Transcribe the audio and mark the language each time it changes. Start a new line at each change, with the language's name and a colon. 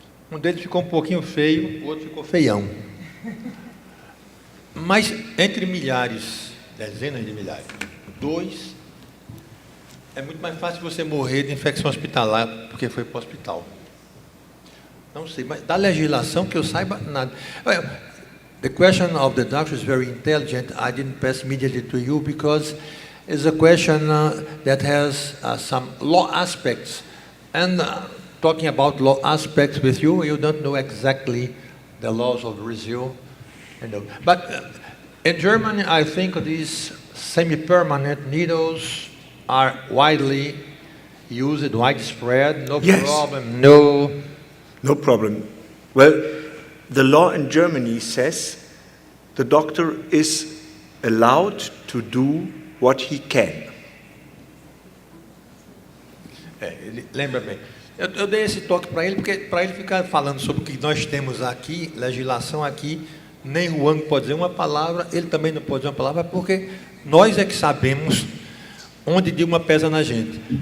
Portuguese: Um deles ficou um pouquinho feio, o outro ficou feião. Mas entre milhares, dezenas de milhares, 2... é muito mais fácil você morrer de infecção hospitalar porque foi para o hospital. Não sei, mas da legislação que eu saiba, nada.
English: Well, the question of the doctor is very intelligent. I didn't pass immediately to you because it's a question that has some law aspects. And talking about law aspects with you, you don't know exactly the laws of Brazil. You know. But in Germany, I think these semi-permanent needles are widely used, widespread, no Yes. problem, no... No problem. Well, the law in Germany says the doctor is allowed to do what he can.
Portuguese: Lembra bem. Eu dei esse toque para ele, porque para ele ficar falando sobre o que nós temos aqui, legislação aqui, nem o Juan pode dizer uma palavra, ele também não pode dizer uma palavra, porque nós é que sabemos onde Dilma pesa na gente.